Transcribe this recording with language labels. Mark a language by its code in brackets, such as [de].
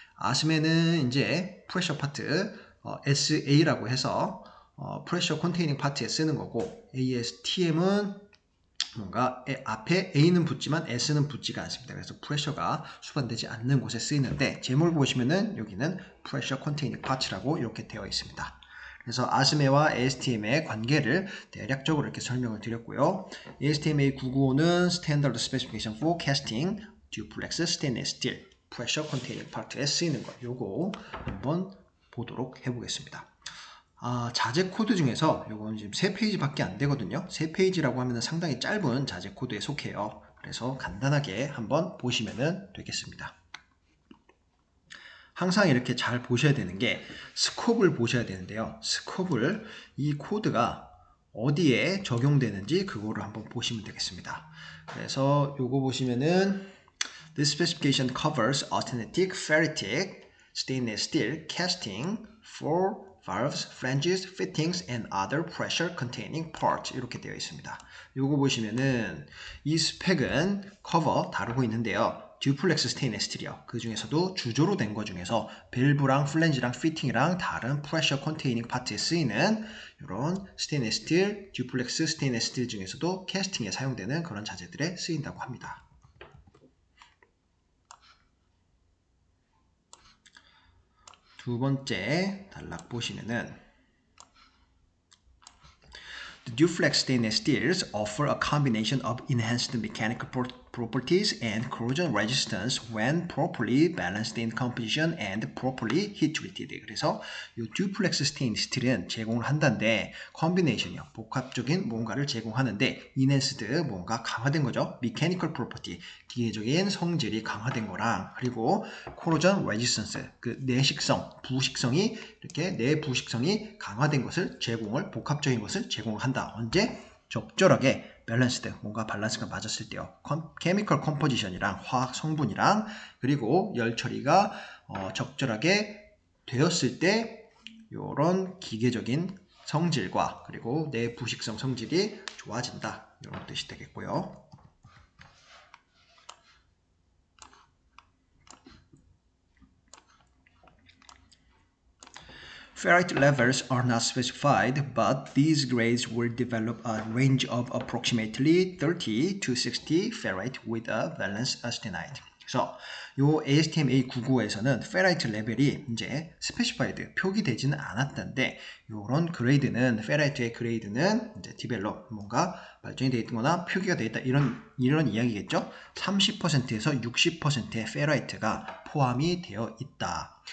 [ko] 아스메는 이제 프레셔 파트 SA라고 해서 프레셔 컨테이닝 파트에 쓰는 거고 ASTM은 뭔가 앞에 A는 붙지만 S는 붙지가 않습니다. 그래서 프레셔가 수반되지 않는 곳에 쓰이는데 제목을 보시면은 여기는 프레셔 컨테이닝 파츠라고 이렇게 되어 있습니다. 그래서 아스메와 ASTM의 관계를 대략적으로 이렇게 설명을 드렸고요. ASTM A995는 Standard Specification for Casting Duplex Stainless Steel Pressure Containing Part에 쓰이는 것 요거 한번 보도록 해보겠습니다. 자재 코드 중에서 요건 지금 3페이지밖에 안 되거든요. 3페이지라고 하면 상당히 짧은 자재 코드에 속해요. 그래서 간단하게 한번 보시면 되겠습니다. 항상 이렇게 잘 보셔야 되는 게 스콥을 보셔야 되는데요. 스콥을 이 코드가 어디에 적용되는지 그거를 한번 보시면 되겠습니다. 그래서 요거 보시면은 [en] This specification covers austenitic ferritic stainless steel casting for valves, flanges, fittings, and other pressure containing parts [ko] 이렇게 되어 있습니다. 요거 보시면은 이 스펙은 커버 다루고 있는데요. 듀플렉스 스테인리스 스틸이요. 그 중에서도 주조로 된 거 중에서 밸브랑 플랜지랑 피팅이랑 다른 프레셔 컨테이닝 파트에 쓰이는 이런 스테인리스 스틸, 듀플렉스 스테인리스 스틸 중에서도 캐스팅에 사용되는 그런 자재들에 쓰인다고 합니다. 두 번째 단락 보시면은 [en] The Duflex stainless steels offer a combination of enhanced mechanical properties and corrosion resistance when properly balanced in composition and properly heat treated. [ko] 그래서 이 듀플렉스 스테인리스 스틸은 제공을 한다는데 컨비네이션이요. 복합적인 뭔가를 제공하는데 enhanced 뭔가 강화된 거죠. mechanical property 기계적인 성질이 강화된 거랑 그리고 corrosion resistance 그 내식성, 부식성이 이렇게 내부식성이 강화된 것을 복합적인 것을 제공을 한다. 언제? 적절하게 밸런스드 뭔가 밸런스가 맞았을 때요. 케미컬 컴포지션이랑 화학 성분이랑 그리고 열 처리가 적절하게 되었을 때 이런 기계적인 성질과 그리고 내부식성 성질이 좋아진다. 이런 뜻이 되겠고요. [en] Ferrite levels are not specified, but these grades will develop a range of approximately 30 to 60 ferrite with a valence austenite. [ko] 그래서 요 ASTM A995에서는 페라이트 레벨이 이제 스페시파이드 표기되지는 않았던데 요런 그레이드는 페라이트의 그레이드는 이제 디벨롭 뭔가 발전이 되어 있거나 표기가 되어 있다 이런 이야기겠죠. 30%에서 60%의 페라이트가 포함이 되어 있다.